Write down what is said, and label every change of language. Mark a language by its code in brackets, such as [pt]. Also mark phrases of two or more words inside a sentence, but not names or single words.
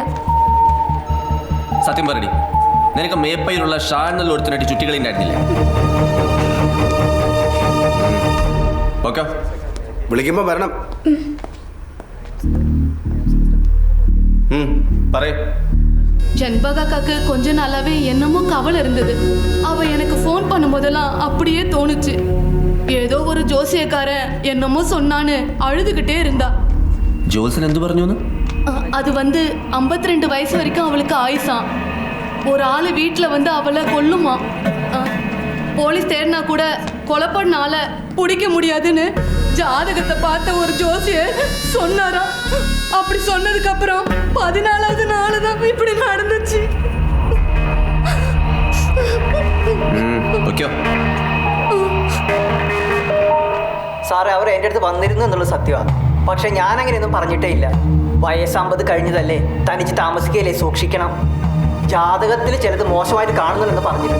[ml] സത്യം പറയടി, നിനക്ക് മേപ്പയിലുള്ള ഷാണെന്നുള്ള ഒരുത്തിനായിട്ട് ചുറ്റികളി ഉണ്ടായിരുന്നില്ലേ? ഓക്കെ, വിളിക്കുമ്പോൾ വരണം. പറയൂ. [ta] ஜன்பகாக்காக்கு கொஞ்ச நாளாவே என்னமோ கவலை இருந்தது. அவ எனக்கு ஃபோன் பண்ணும்போதெல்லாம் அப்படியே தோணுச்சு. ஏதோ ஒரு ஜோசியக்காரன் என்னமோ சொன்னான்னு அழுதுகிட்டே இருந்தா. [ml] ജോത്സൻ എന്ത് പറഞ്ഞു? [ta] அது 52 வயசு வரைக்கும் அவளுக்கு ஆயுசாம். ஒரு ஆள் வீட்டில் அவளை கொல்லுமா. போலீஸ் தேடினா கூட கொலை பண்ண ஆளை பிடிக்க முடியாதுன்னு ஜாதகத்தை பார்த்த ஒரு ஜோசியர் சொன்னாரா. அப்படி சொன்னதுக்கு அப்புறம் 14வது நாள் தான் இப்படி நடந்துச்சு. [ml] സാറേ, അവർ എൻ്റെ അടുത്ത് വന്നിരുന്നു എന്നുള്ളത് സത്യമാണ്. പക്ഷെ ഞാൻ അങ്ങനെയൊന്നും പറഞ്ഞിട്ടേ ഇല്ല. വയസ്സ് കഴിഞ്ഞതല്ലേ, തനിച്ച് താമസിക്കുകയല്ലേ, സൂക്ഷിക്കണം. ജാതകത്തിൽ ചിലത് മോശമായിട്ട് കാണുന്നുണ്ടെന്ന് പറഞ്ഞിരുന്നു.